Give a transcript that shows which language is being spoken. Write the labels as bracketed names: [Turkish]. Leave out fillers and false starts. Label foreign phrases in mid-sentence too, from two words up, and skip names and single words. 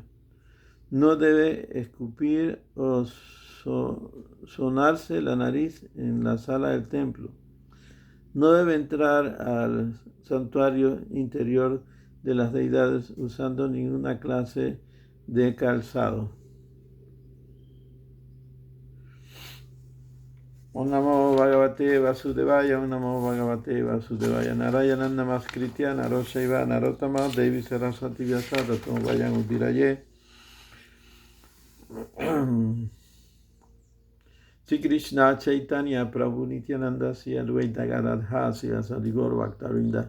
[Spanish] No debe escupir o sonarse la nariz en la sala del templo. No debe entrar al santuario interior de las deidades usando ninguna clase de calzado. [Sanskrit] Om Namo Bhagavate Vasudevaya, Om Namo Bhagavate Vasudevaya. Narayanan Namaskritya, Naroshaiva, Narottama, Devi Saraswati Vyasada, Tom Vayan Udiraye. Sri Krishna Chaitanya Prabhu Nityananda Sri Advaita Gadadha Sri Asadi Gaur Bhaktavinda.